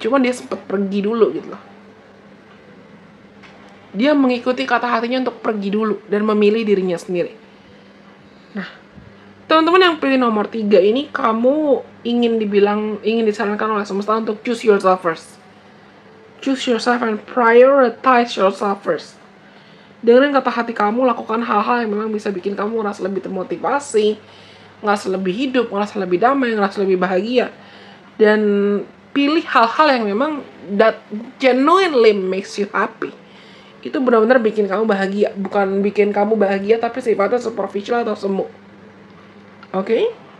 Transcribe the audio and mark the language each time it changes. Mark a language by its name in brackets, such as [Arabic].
[Indonesian] Cuma dia sempat pergi dulu gitu loh. Dia mengikuti kata hatinya untuk pergi dulu dan memilih dirinya sendiri. Nah, teman-teman yang pilih nomor 3 ini, kamu ingin disarankan oleh semesta untuk [English] choose yourself first. Choose yourself and prioritize yourself first. [Indonesian] Dengerin kata hati kamu, lakukan hal-hal yang memang bisa bikin kamu ngerasa lebih termotivasi, ngerasa lebih hidup, ngerasa lebih damai, ngerasa lebih bahagia. Dan pilih hal-hal yang memang [English] that genuinely makes you happy. [Indonesian] Itu benar-benar bikin kamu bahagia. Bukan bikin kamu bahagia, tapi sifatnya superficial atau semu. Oke?